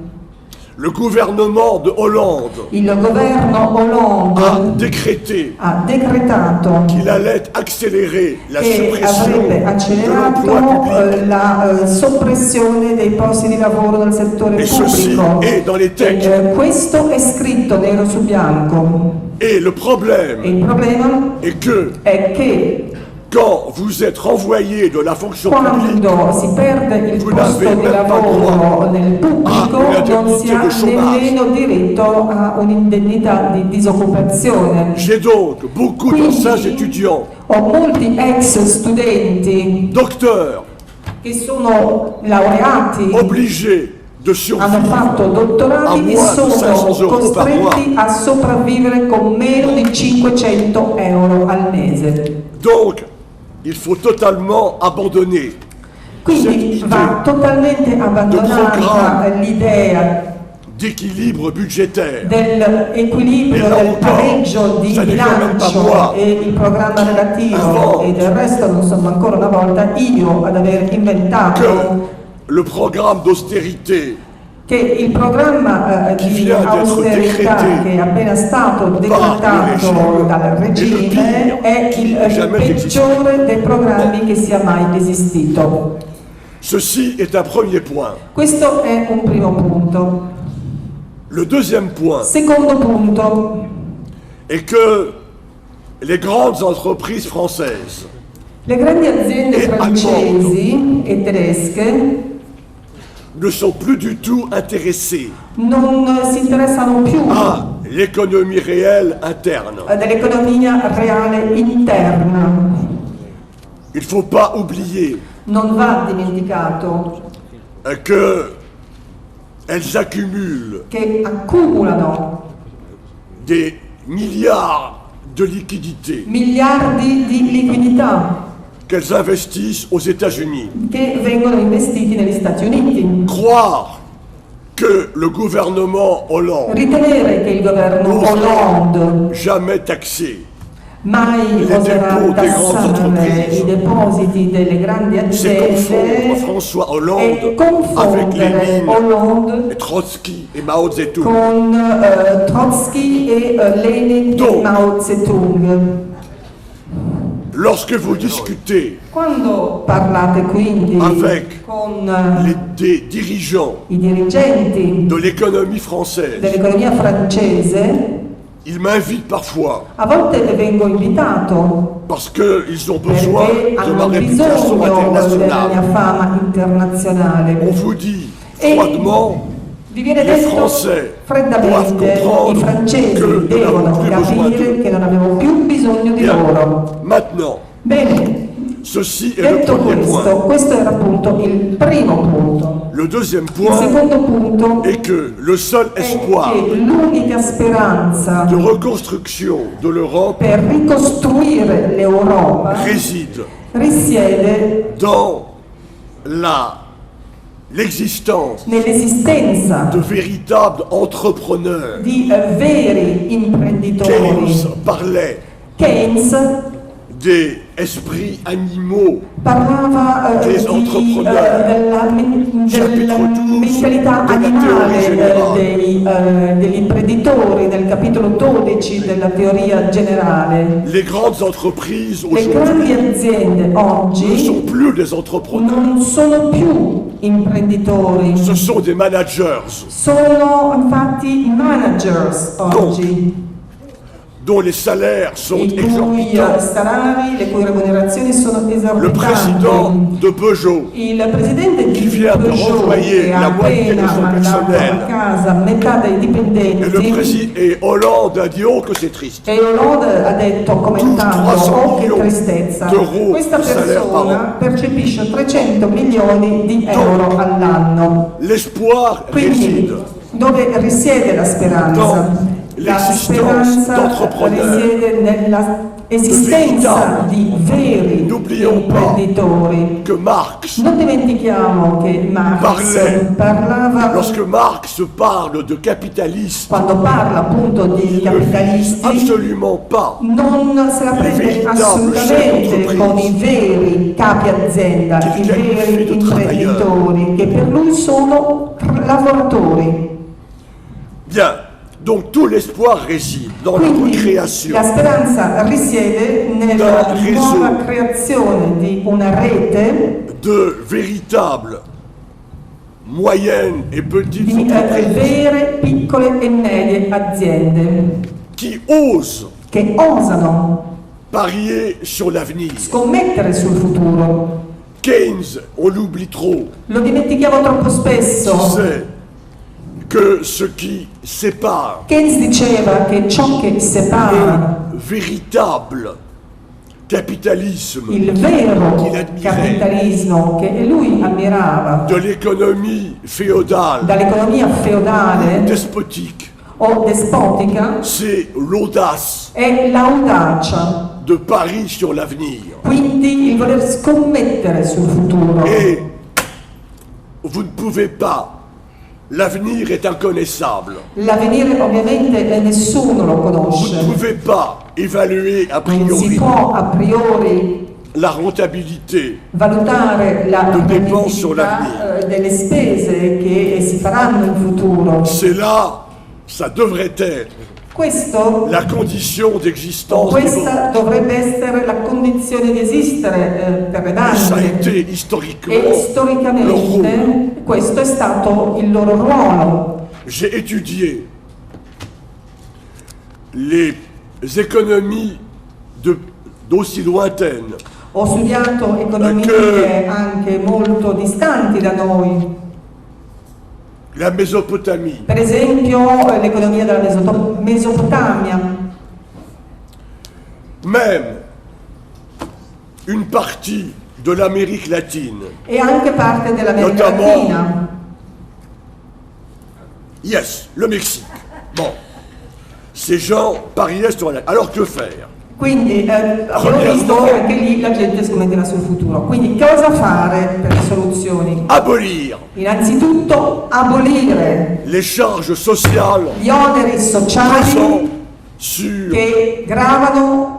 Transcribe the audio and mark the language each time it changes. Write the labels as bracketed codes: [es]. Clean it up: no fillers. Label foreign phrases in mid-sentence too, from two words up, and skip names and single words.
[fr] Le gouvernement de Hollande [it] Il governo Hollande a decretato [fr] qu'il allait accélérer la [it] che [fr] suppression [it] avrebbe [fr] de [it] accelerato [fr] l'emploi public. [it] la soppressione dei posti di lavoro nel settore [fr] Et ceci [it] pubblico. [fr] est dans les textes. [it] Questo è scritto nero su bianco. [fr] Et le problème [it] Il problema [fr] est que [it] è che [fr] quand vous êtes renvoyé de la fonction publique, [it] quando si perde il posto di lavoro nel pubblico non si ha nemmeno diritto a un'indennità di disoccupazione. [fr] j'ai donc beaucoup d'anciens étudiants, [it] Ho molti ex studenti [fr] docteurs, [it] che sono laureati, [fr] obligés de [it] hanno [fr] survivre [it] fatto [fr] à [it] dottorati e [fr] moins de 500 [it] sono [fr] euros par mois. [it] costretti a sopravvivere con meno di 500 euro al mese. [fr] Donc, il faut totalement abandonner [it] Quindi va totalmente abbandonata l'idea [fr] d'équilibre budgétaire. [it] dell'equilibrio, del pareggio di bilancio e il programma relativo, e del resto non sono ancora una volta io ad aver inventato [fr] Le programme d'austérité [it] che il programma di austerità che è appena stato decretato dal regime è il peggiore dei programmi che sia mai esistito. [fr] Ceci est un premier point. [it] Questo è un primo punto. [fr] Le deuxième point [it] Secondo punto [fr] est que les grandes entreprises françaises [it] le grandi aziende francesi e tedesche [fr] ne sont plus du tout intéressées [it] non si interessano più [fr] à l'économie réelle interne. [it] dell'economia reale interna. [fr] Il ne faut pas oublier [it] Non va dimenticato [fr] que elles accumulent [it] che accumulano [fr] des milliards de liquidités [it] miliardi di liquidità [fr] qu'elles investissent aux États-Unis. [it] che vengono investiti negli Stati Uniti. [fr] Croire que le gouvernement Hollande [it] Ritenere che il governo Hollande [fr] jamais taxé [it] mai oserà tassare i depositi delle grandi [fr] c'est confondre [it] aziende [fr] François [it] e [fr] Hollande avec [it] confondere [fr] Lénine, [it] Hollande [fr] et Trotsky et Mao Zedong. [it] con Trotsky e Lenin e Mao Zedong. [fr] Lorsque vous discutez [it] Quando parlate quindi [fr] avec [it] con [fr] des dirigeants [it] i dirigenti [fr] de l'économie française, [it] dell'economia francese, [fr] ils m'invitent parfois [it] a volte vengo invitato [fr] parce qu'ils ont besoin [it] perché [fr] de ma [it] hanno [fr] réputation [it] bisogno della mia [fr] internationale. [it] fama internazionale. [fr] On vous dit froidement, [it] Vi viene [fr] les [it] detto [fr] Français doivent [it] freddamente i [fr] comprendre [it] francesi [fr] que nous [it] devono [fr] n'avons plus besoin [it] capire [fr] d'eux. [it] che non avevo più bisogno di loro. [fr] Maintenant, [it] Bene, [fr] ceci est le [it] detto [fr] premier [it] questo, [fr] point. [it] questo era appunto il primo punto. [fr] Le deuxième [it] Il [fr] point [it] secondo punto [fr] est que le seul [it] è [fr] espoir [it] che l'unica speranza [fr] de reconstruction de l'Europe [it] per ricostruire l'Europa [fr] réside [it] risiede [fr] dans l'existence [it] nell'esistenza [fr] de véritables entrepreneurs. [it] di veri imprenditori. [fr] Keynes parlait [it] Keynes [fr] des esprits animaux, [it] parlava [fr] des entrepreneurs. [it] della mentalità animale degli imprenditori nel capitolo 12 della teoria generale. [fr] Les grandes entreprises [it] Le grandi [fr] aujourd'hui [it] aziende [fr] ne [it] oggi [fr] sont plus des entrepreneurs, [it] non sono più imprenditori, [fr] ce sont des managers [it] sono infatti managers oggi, [fr] dont les salaires sont [it] i cui [fr] exorbitants. [it] salari, le cui remunerazioni sono [fr] Le président [it] esorbitanti. [fr] de Peugeot, [it] Il presidente di [fr] qui vient de [it] Peugeot [fr] renvoyer [it] che ha [fr] la moitié de [it] appena [fr] son [it] mandato [fr] personnel, [it] a casa metà dei [fr] et [it] dipendenti, [fr] et Hollande a dit oh que c'est triste. [it] e Hollande ha detto, commentando, [fr] 300 [it] oh che milioni tristezza, [fr] d'euro [it] questa di salario persona percepisce 300 milioni di euro all'anno. [fr] L'espoir [it] Quindi [fr] réside [it] Dove risiede la speranza? La speranza risiede nella esistenza di veri imprenditori. Non dimentichiamo che Marx parlava, [fr] lorsque Marx parle de capitalisme, [it] quando parla appunto di capitalisti, [fr] absolument pas [it] non se la prende assolutamente con i veri capi azienda, i veri imprenditori, che per lui sono lavoratori. [fr] Bien. Donc tout l'espoir réside dans la recréation. [it] La speranza risiede nella nuova creazione di una rete [fr] de véritables moyennes et petites [it] di [fr] entreprises [it] vere, piccole e medie aziende che osano [fr] parier sur l'avenir. [it] Scommettere sul futuro. [fr] Keynes, on l'oublie trop. [it] Lo dimentichiamo troppo spesso. [fr] Que ce qui sépare [it] Keynes diceva che ciò che separa [fr] le véritable capitalisme [it] il vero capitalismo che lui ammirava [fr] de l'économie féodale [it] dall'economia feudale [fr] despotique [it] o despotica [fr] c'est l'audace [it] è l'audacia [fr] de pari sur l'avenir, [it] quindi il voler scommettere sul futuro, [fr] et vous ne pouvez pas. L'avenir est inconnaissable. [it] L'avvenire ovviamente nessuno lo conosce. [fr] Vous ne pouvez pas évaluer a [it] Non si [fr] priori [it] può a priori [fr] la rentabilité [it] valutare la rendabilità delle spese che si faranno in futuro. [fr] C'est là, ça devrait être [it] Questo, [fr] la condition d'existence. [it] questa dovrebbe essere la condizione di esistere per le [fr] Ça a [it] banche. [fr] été [it] E [fr] historiquement [it] storicamente questo è stato il loro ruolo. [fr] J'ai étudié les économies d'aussi lointaines [it] Ho studiato economie anche molto distanti da noi, [fr] la Mésopotamie, [it] per esempio l'economia della Mesopotamia, [fr] même une partie de l'Amérique latine, [it] e anche parte dell'America [fr] notamment, [it] Latina. [fr] yes, le Mexique. Bon, ces gens pariaient sur la... Alors que faire? [it] Quindi abbiamo visto che anche lì la gente scommetteva sul futuro. Quindi cosa fare per le soluzioni? [fr] Abolir [it] Innanzitutto abolire [fr] les charges sociales [it] gli oneri sociali [fr] sur [it] che gravano